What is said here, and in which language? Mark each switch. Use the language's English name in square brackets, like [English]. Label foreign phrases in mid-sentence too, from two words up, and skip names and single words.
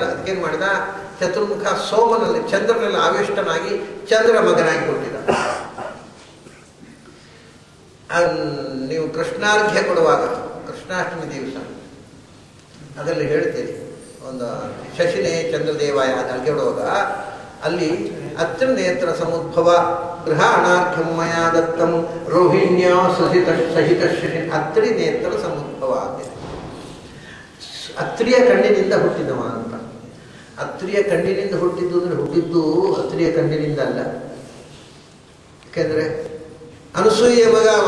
[Kannada] ಅದಕ್ಕೇನು ಮಾಡಿದ, ಚತುರ್ಮುಖ ಸೋಮನಲ್ಲಿ ಚಂದ್ರನಲ್ಲಿ ಆವಿಷ್ಟನಾಗಿ ಚಂದ್ರ ಮಗನಾಗಿ ಕೊಟ್ಟಿದ್ದ. ನೀವು ಕೃಷ್ಣಾರ್ಘ್ಯ ಕೊಡುವಾಗ, ಕೃಷ್ಣಾಷ್ಟಮಿ ದಿವಸ ಅದರಲ್ಲಿ ಹೇಳ್ತೀರಿ, ಒಂದು [Sanskrit] ಶಶಿನೇ ಚಂದ್ರದೇವಾಯ [Kannada] ಅರ್ಘ್ಯ ಕೊಡುವಾಗ ಅಲ್ಲಿ [Sanskrit] ಅತ್ರ ನೇತ್ರ ಸಮುದ್ಭವ ಗೃಹಾಣಾರ್ಘ್ಯಂ ಮಯಾ ದತ್ತಂ ರೋಹಿಣ್ಯ ಸಹಿತ ಶಶಿ. ಅತ್ರಿ ನೇತ್ರ ಸಮುದ್ಭವ [Kannada] ಆಗಿದೆ. ಅತ್ರಿಯ ಕಣ್ಣಿನಿಂದ ಹುಟ್ಟಿದವ ಅಂತ. ಅತ್ರಿಯ ಕಣ್ಣಿನಿಂದ ಹುಟ್ಟಿದ್ದು ಅಂದರೆ ಹುಟ್ಟಿದ್ದು ಅತ್ರಿಯ ಕಣ್ಣಿನಿಂದ ಅಲ್ಲ. ಯಾಕೆಂದರೆ ಅನಸೂಯೆಯ ಮಗ ಅವ.